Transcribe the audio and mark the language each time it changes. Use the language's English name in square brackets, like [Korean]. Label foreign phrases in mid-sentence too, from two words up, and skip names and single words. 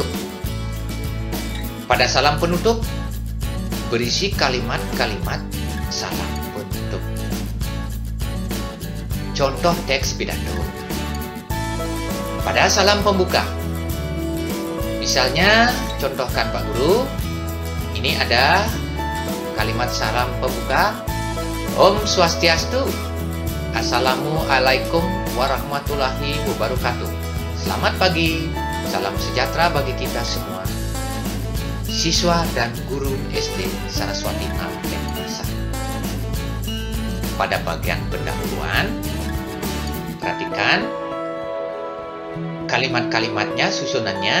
[Indonesian] Pada salam penutup, berisi kalimat-kalimat salam penutup. Contoh teks pidato. Pada salam pembuka, misalnya, contohkan Pak Guru, ini ada kalimat salam pembuka. [Balinese] Om Swastiastu, [Arabic] السلام عليكم ورحمة الله وبركاته. [Indonesian] Selamat pagi, salam sejahtera bagi kita semua. Siswa dan guru SD Saraswati Nampeng Pasar. Pada bagian pendahuluan, perhatikan kalimat-kalimatnya, susunannya.